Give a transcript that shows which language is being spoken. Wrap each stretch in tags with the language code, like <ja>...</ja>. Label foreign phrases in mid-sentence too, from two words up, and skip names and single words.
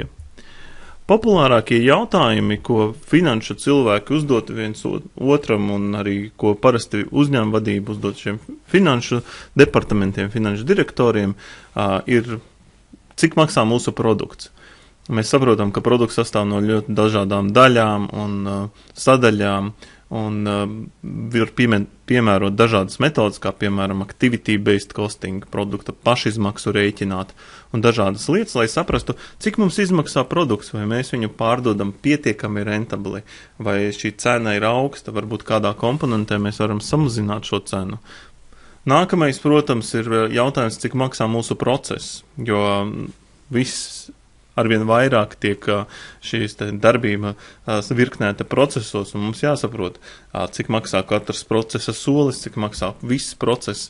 <lv>Populārākie jautājumi, ko finanšu cilvēki uzdot viens otram un arī ko parasti uzņēmuma vadība uzdot šiem finanšu departamentiem, finanšu direktoriem, ir, cik maksā mūsu produkts. Mēs saprotam, ka produkts sastāv no ļoti dažādām daļām un sadaļām, un var piemērot dažādas metodas, kā piemēram</lv> <en>activity-based costing,</en> <lv>produkta pašizmaksu rēķināt un dažādas lietas, lai saprastu, cik mums izmaksā produkts, vai mēs viņu pārdodam pietiekami rentabli, vai šī cena ir augsta, varbūt kādā komponentē mēs varam samazināt šo cenu. Nākamais, protams, ir jautājums, cik maksā mūsu process, jo viss arvien vairāk tiek šīs darbība virknēta procesos, un mums jāsaprot, cik maksā katrs procesa solis, cik maksā viss process.</lv>